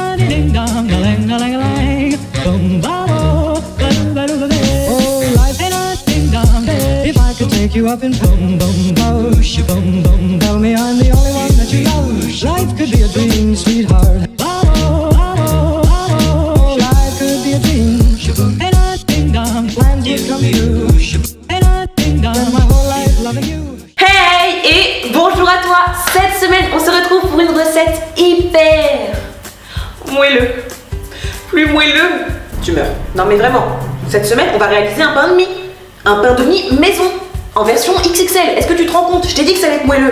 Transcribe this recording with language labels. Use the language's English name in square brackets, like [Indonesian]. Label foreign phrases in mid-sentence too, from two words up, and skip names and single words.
[English] ding dong, a lang, a lang, a lang. Boom, ba, oh, ba, do, ba, oh, life ain't a ding dong. If I could take you up in boom, boom, boosh, boom, boom, tell me I'm the only one that you know. Life could be a dream, sweetheart. Life could be a dream. Ain't a ding dong, plans would come true. Ain't a ding dong, my whole life loving you. [French] Hey et bonjour à toi. Cette semaine on se retrouve pour une recette hyper moelleux. Plus moelleux, tu meurs. Non mais vraiment, cette semaine on va réaliser un pain de mie. Un pain de mie maison, en version XXL. Est-ce que tu te rends compte? Je t'ai dit que ça allait être moelleux.